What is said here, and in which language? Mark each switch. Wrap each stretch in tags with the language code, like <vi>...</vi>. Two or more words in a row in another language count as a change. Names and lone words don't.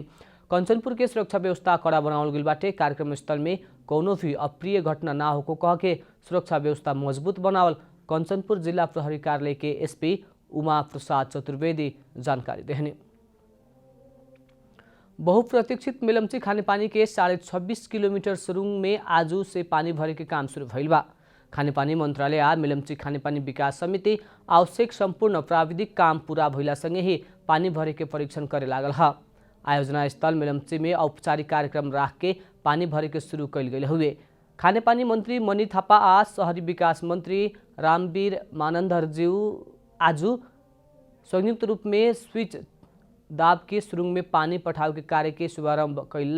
<bho>कंचनपुर के सुरक्षा व्यवस्था कड़ा बनावल गइल बाटे। कार्यक्रम स्थल में कौनो भी अप्रिय घटना ना होको कह के सुरक्षा व्यवस्था मजबूत बनावल कंचनपुर जिला प्रहरी कार्यालय के एसपी उमा प्रसाद चतुर्वेदी जानकारी देहने। बहुप्रतीक्षित मेलम्ची खानेपानी के 26.5 किलोमीटर सुरुंग में आज से पानी भरे के काम शुरू भइल बा। खानेपानी मंत्रालय आ मेलम्ची खानेपानी विकास समिति आवश्यक संपूर्ण प्राविधिक काम पूरा भइला संगे ही पानी भरे के परीक्षण करे लागल है। आयोजना स्थल मेलम्ची में औपचारिक कार्यक्रम राख के पानी भरे के शुरू कल गए हुए। खानेपानी मंत्री मणि थापा आ शहरी विकास मंत्री रामवीर मानंदरज्यू आज संयुक्त रूप में स्विच दाब के सुरुंग में पानी पठाव के कार्य के शुभारंभ कल।</bho>